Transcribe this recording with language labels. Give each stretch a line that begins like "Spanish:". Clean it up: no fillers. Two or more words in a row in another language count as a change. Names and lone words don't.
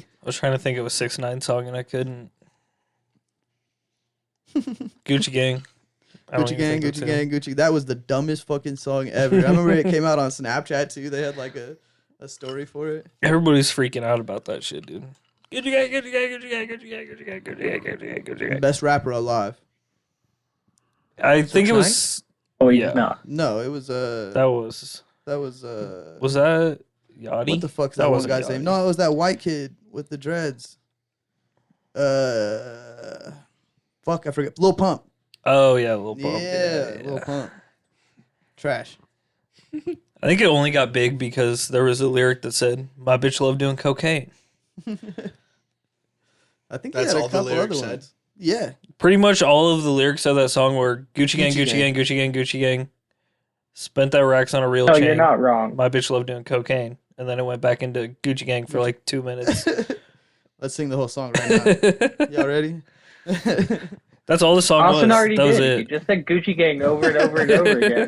English: I was trying to think of a 6'9" song and I couldn't. Gucci Gang. I don't Gucci even gang, think that's Gucci him. gang, Gucci. That was the dumbest fucking song ever. I remember it came out on Snapchat too. They had like a story for it. Everybody's freaking out about that shit, dude. Gucci Gang, Gucci Gang, Gucci Gang, Gucci Gang, Gucci Gang, Gucci Gang, Gucci Gang, Gucci Gang. Best rapper alive. I think it was. Oh, he's Yeah. not. No, it was That was. was Was that Yachty? what the fuck's That that one wasn't guy's name? Yachty. No, it was that white kid with the dreads. Fuck, I forget. Lil Pump. Oh yeah, Lil Pump. Yeah, Lil Pump. Trash. I think it only got big because there was a lyric that said, "My bitch love doing cocaine." I think That's he had a all the couple lyrics other said? ones. Yeah. Pretty much all of the lyrics of that song were Gucci Gang, Gucci Gucci gang. Gang, Gucci Gang, Gucci Gang. Spent that racks on a real No, chain. you're not wrong. My bitch love doing cocaine, and then it went back into Gucci Gang for like 2 minutes. Let's sing the whole song right now. Y'all ready? That's all the song Austin was. already That was did. it. He just said Gucci Gang over and over and over again.